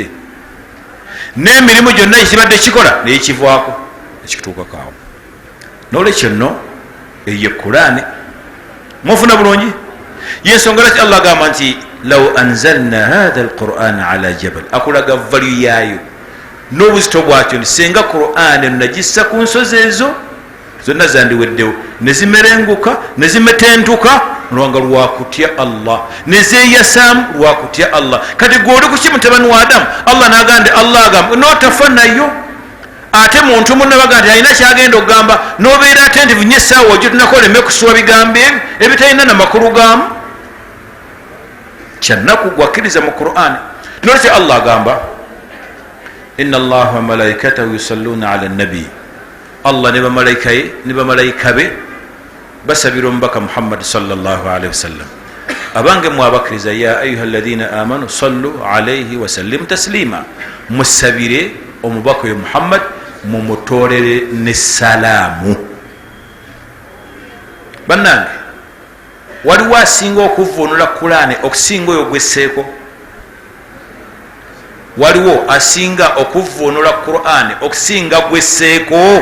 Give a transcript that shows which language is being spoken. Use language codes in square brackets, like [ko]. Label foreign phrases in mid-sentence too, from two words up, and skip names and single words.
[lg] N'emirimu gyonna ekibadde kikola naye kivaako ekituukakaawo. N'olwekyo nno eyo Qur'an. Mufuna bulungi. Yensonga lwaki Allah agamba nti [ar] لو أنزلنا هذا القرآن على جبل, [lg] akulaga valyu yaayo n'obuzito bwakyo. Singa Qur'an nagissa ku nsozi ezo zonna zandiweddewo ne zimerenguka ne zimetentuka lwanga lwakutya Allah, ne zeeyasaamu lwakutya Allah. Kati gwe oli kuki mutabani wa Adamu Allah n'agamba Allah agamba n'otafa nayo. Ate muntu munne baga nti alina kyagenda okugamba n'obeera attentive nnyo essaawa ogyo tunakola emme kusuwa bigambo ebyo ebitalina na makulu gaamu. Kyannaku gwakkiriza mu Qur'an. Nolwekyo Allah agamba [ar] إن الله وملائكته يصلون على النبي. [lg] Allah ne bamalayika be basabira omubaka Muhammad [ar] صلى الله عليه وسلم. [lg] Abange mwe abakkiriza [ar] يا أيها الذين آمنوا صلوا عليه وسلموا تسليما, [lg] musabire omubaka oyo Muhammad mumutoolere ne salaamu. Bannange waliwo asinga okuvvuunula Qur'an okusinga oyo gwesseeko? Waliwo asinga okuvvuunula Qur'an okusinga gwesseeko?